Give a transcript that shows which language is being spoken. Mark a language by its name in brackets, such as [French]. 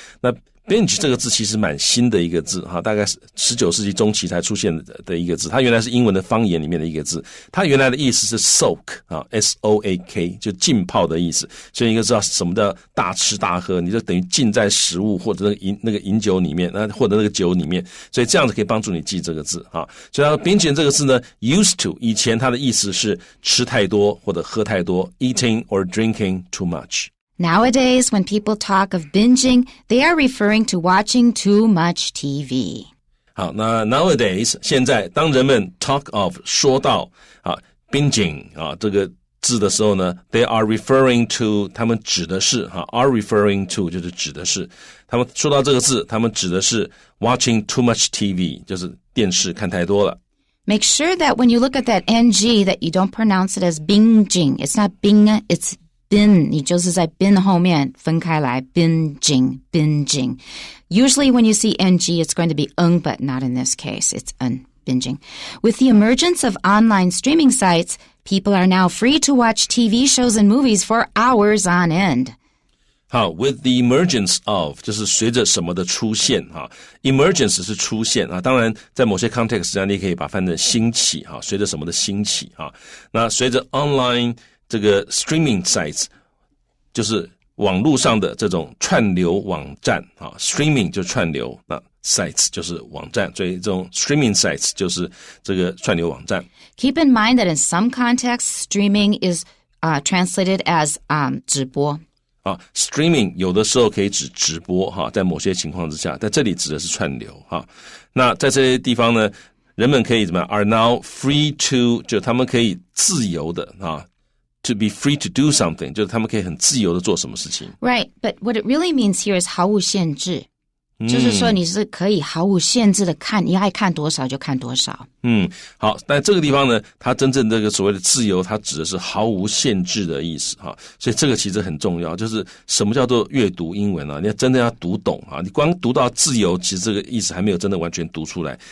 [Chinese] 那binge 这个字其实蛮新的一个字哈，大概是19世纪中期才出现的一个字，它原来是英文的方言里面的一个字，它原来的意思是 soak 啊 ，S-O-A-K 就浸泡的意思，所以你就知道什么叫大吃大喝，你就等于浸在食物或者那个饮酒里面，或者那个酒里面，所以这样子可以帮助你记这个字啊。所以它 binge 这个字呢 ， [English] used to [Chinese] 以前它的意思是吃太多或者喝太多 ， [English] eating or drinking too much。 [Chinese] Nowadays, [English] when people talk of binging, they are referring to watching too much TV. [Chinese] 好，那 nowadays 现在当人们 talk of 说到binging 这个字的时候呢 ， [English] they are referring to [Chinese] 他们指的是are referring to 就是指的是他们说到这个字，他们指的是 [English] watching too much TV [Chinese] 就是电视看太多了。 [English] Make sure that when you look at that ng that you don't pronounce it as binging. It's not bing, it's bin, [Chinese] 你就是在 bin 后面分开来 [English] binging. Usually when you see ng, it's going to be but not in this case. It's binging. With the emergence of online streaming sites, people are now free to watch TV shows and movies for hours on end. [Chinese] 好 ， [English] with the emergence of [Chinese] 就是随着什么的出现哈 ，emergence 是出现啊，当然在某些 context 上你可以把它翻成兴起哈，随着什么的兴起哈，那随着 online 这个 streaming sites 就是网络上的这种串流网站啊 ，streaming 就串流，那 sites 就是网站，所以这种 streaming sites 就是这个串流网站。 [English] Keep in mind that in some contexts, streaming is translated as 直播。 [Chinese] streaming 有的时候可以指直播哈，在某些情况之下，在这里指的是串流哈。那在这些地方呢，人们可以怎么样 ？ [English] are now free to [Chinese] 就他们可以自由的 [English] to be free to do something [Chinese] 就是他们可以很自由的做什么事情。 [English] Right, but what it really means here is [Chinese] 毫无限制。就是说你是可以毫无限制的看，你爱看多少就看多少。好，但这个地方呢，它真正这个所谓的自由，它指的是毫无限制的意思哈。所以这个其实很重要，就是什么叫做阅读英文啊？你要真的要读懂啊！你光读到自由，其实这个意思还没有真的完全读出来。